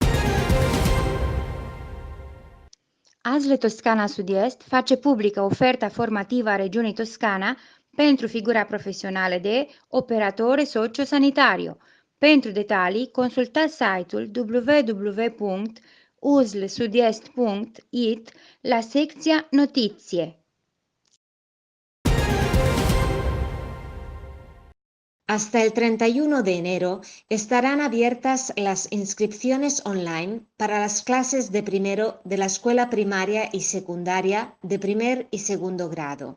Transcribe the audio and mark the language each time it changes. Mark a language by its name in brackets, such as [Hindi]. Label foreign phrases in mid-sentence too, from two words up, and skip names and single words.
[Romanian] ASL Toscana Sud-Est face publică oferta formativă a regiunii Toscana pentru figura profesională de [Italian] operatore sociosanitario. [Romanian] Pentru detalii, consultați site-ul www.uslsudest.it la secția Notizie. [Spanish] Hasta el 31 de enero estarán abiertas las inscripciones online para las clases de primero de la escuela primaria y secundaria de primer y segundo grado.